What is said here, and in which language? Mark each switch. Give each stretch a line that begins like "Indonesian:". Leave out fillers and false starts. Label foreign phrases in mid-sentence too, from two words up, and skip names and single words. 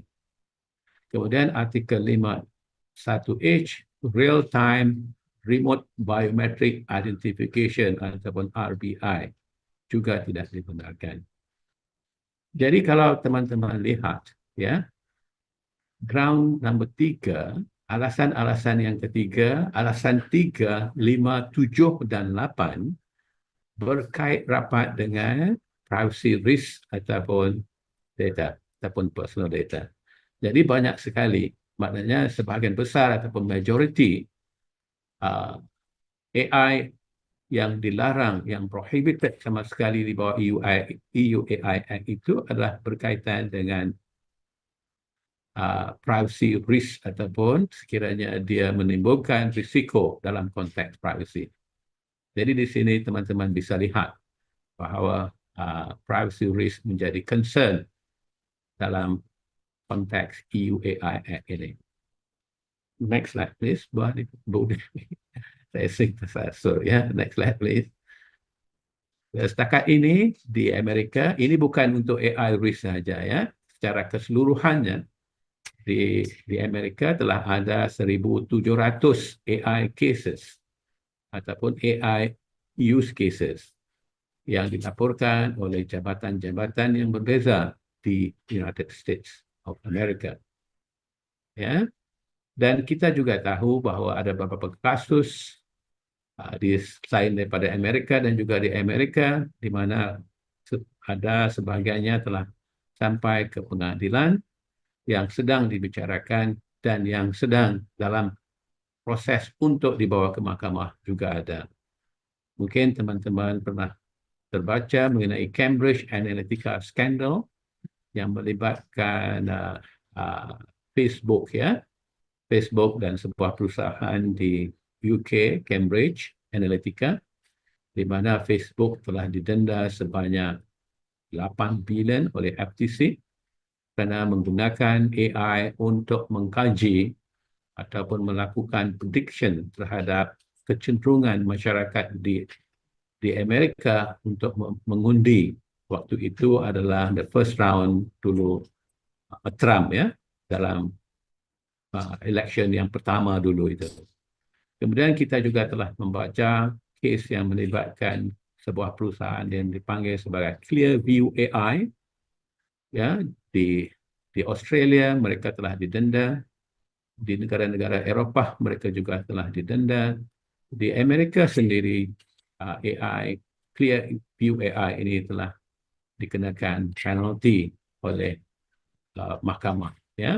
Malay: Kemudian artikel 51H, Real Time Remote Biometric Identification ataupun RBI juga tidak dibenarkan. Jadi kalau teman-teman lihat, ya,
English: ground number 3,
Malay: alasan-alasan yang ketiga, alasan 3, 5, 7 dan 8 berkait rapat dengan
English: privacy risk
Malay: ataupun data, ataupun
English: personal data.
Malay: Jadi banyak sekali, maknanya sebahagian besar ataupun majoriti AI yang dilarang, yang prohibited sama sekali di bawah EUAI Act itu adalah berkaitan dengan
English: privacy risk
Malay: ataupun sekiranya dia menimbulkan risiko dalam konteks privacy. Jadi di sini teman-teman bisa lihat bahawa
English: privacy risk
Malay: menjadi concern dalam konteks EUAI Act ini.
English: Next slide, please.
Malay: Saya sing tersasul, ya.
English: Next slide, please.
Malay: Setakat ini di Amerika, ini bukan untuk
English: AI risk
Malay: saja, ya. Secara keseluruhannya di Amerika telah ada 1,700
English: AI cases
Malay: ataupun
English: AI use cases
Malay: yang dilaporkan oleh jabatan-jabatan yang berbeza di United States of America. Ya. Dan kita juga tahu bahawa ada beberapa kasus selain daripada Amerika dan juga di Amerika di mana ada sebahagiannya telah sampai ke pengadilan yang sedang dibicarakan dan yang sedang dalam proses untuk dibawa ke mahkamah juga ada. Mungkin teman-teman pernah terbaca mengenai Cambridge Analytica scandal yang melibatkan Facebook, ya. Facebook dan sebuah perusahaan di UK, Cambridge Analytica, di mana Facebook telah didenda sebanyak 8 bilion oleh FTC kerana menggunakan AI untuk mengkaji ataupun melakukan prediction terhadap kecenderungan masyarakat di Amerika untuk mengundi. Waktu itu adalah
English: the first round
Malay: dulu Trump, ya, dalam election yang pertama dulu itu. Kemudian kita juga telah membaca kes yang melibatkan sebuah perusahaan yang dipanggil sebagai Clearview AI, ya, di Australia mereka telah didenda, di negara-negara Eropah mereka juga telah didenda, di Amerika sendiri AI Clearview AI ini telah dikenakan penalty oleh mahkamah, ya.